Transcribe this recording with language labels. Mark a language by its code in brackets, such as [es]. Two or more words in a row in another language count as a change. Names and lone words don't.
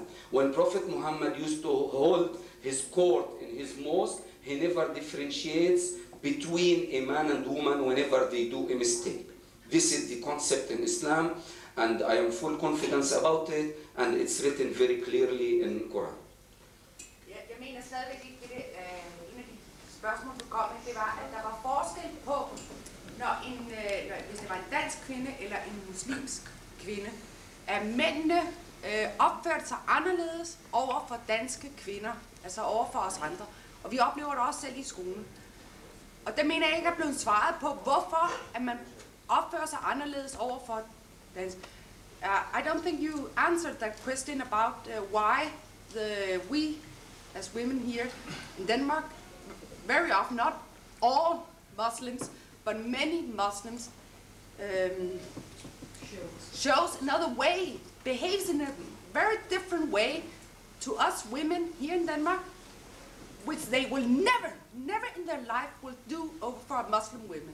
[en] When Prophet Muhammad used to hold his court in his mosque, he never differentiates between a man and woman whenever they do a mistake. This is the concept in Islam, and I am full confidence about it, and it's written very clearly in Quran. [da] Jeg mener stadigvæk ikke, det en af de spørgsmål, du kom med, det var, at der var forskel på hvis det var en dansk kvinde eller en muslimsk kvinde, at mændene opførte sig anderledes over for danske kvinder, altså over for os andre. Og vi oplever det også selv i skolen. Og det mener jeg ikke er blevet svaret på, hvorfor at man opfører sig anderledes over for danske. [en] I don't think you answered that question about why we as women here in Denmark, very often, not all Muslims, but many Muslims, shows another way, behaves in a very different way to us women here in Denmark, which they will never in their life will do [da] over for [en] Muslim women.